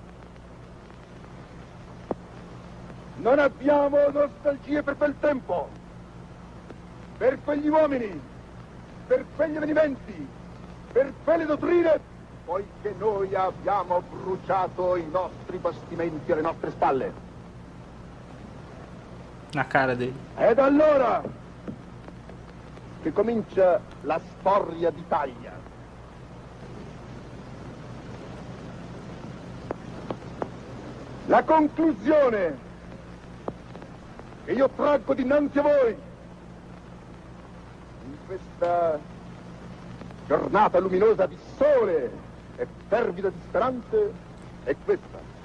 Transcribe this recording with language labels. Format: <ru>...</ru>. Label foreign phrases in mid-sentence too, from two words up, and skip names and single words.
<it>Non abbiamo nostalgie per quel tempo, per quegli uomini, per quegli avvenimenti, per quelle dottrine, poiché noi abbiamo bruciato i nostri bastimenti alle nostre spalle.</it> <pt>Na cara dele.</pt> <it>Ed allora che comincia la storia d'Italia. La conclusione che io traggo dinanzi a voi in questa giornata luminosa di sole e fervida di speranze è questa:</it>